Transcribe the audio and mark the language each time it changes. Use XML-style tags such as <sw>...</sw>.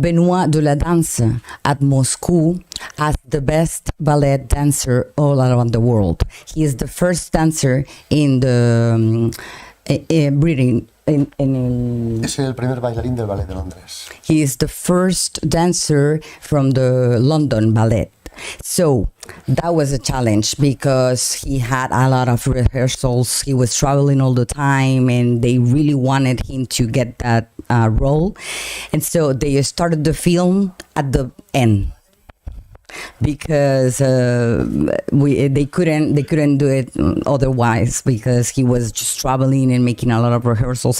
<en>Benoit de la Danse at Moscow as the best ballet dancer all around the world. He is the first dancer in the Britain.</en> <es>Es el primer bailarín del Ballet de Londres.</es> <en>He is the first dancer from the London Ballet. So that was a challenge because he had a lot of rehearsals. He was traveling all the time, and they really wanted him to get that role. And so they started the film at the end because they couldn't do it otherwise because he was just traveling and making a lot of rehearsals.</en>